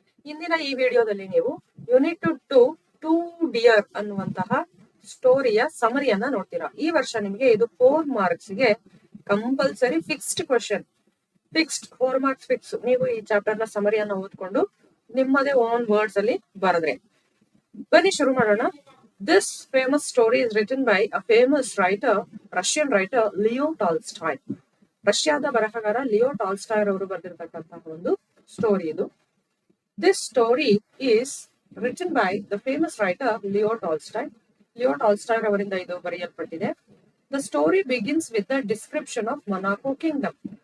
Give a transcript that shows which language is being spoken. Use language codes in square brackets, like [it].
[kn] ಇಂದಿನ ಈ ವಿಡಿಯೋದಲ್ಲಿ ನೀವು ಯೂನಿಟ್ ಟು ಡಿಯರ್ ಅನ್ನುವಂತಹ ಸ್ಟೋರಿಯ ಸಮರಿಯನ್ನ ನೋಡ್ತೀರಾ. ಈ ವರ್ಷ ನಿಮಗೆ ಇದು 4 marks ಗೆ compulsory fixed question, fixed 4 marks fix. ನೀವು ಈ ಚಾಪ್ಟರ್ ನ ಸಮರಿಯನ್ನ ಓದ್ಕೊಂಡು ನಿಮ್ಮದೇ ಓನ್ ವರ್ಡ್ಸ್ ಅಲ್ಲಿ ಬರೆದ್ರೆ. ಬನ್ನಿ ಶುರು ಮಾಡೋಣ. [en] This famous story is written by a famous writer, Russian writer Leo Tolstoy. [kn] ರಷ್ಯಾದ ಬರಹಗಾರ ಲಿಯೋ ಟಾಲ್ಸ್ಟಾಯ್ ಅವರು ಬರೆದಿರತಕ್ಕಂತಹ ಒಂದು ಸ್ಟೋರಿ ಇದು. [en] This story is written by the famous writer Leo Tolstoy. Leo Tolstoy [kn] ಅವರಿಂದ ಇದು ಬರೆಯಲ್ಪಟ್ಟಿದೆ. [en] The story begins with the description of Monaco kingdom.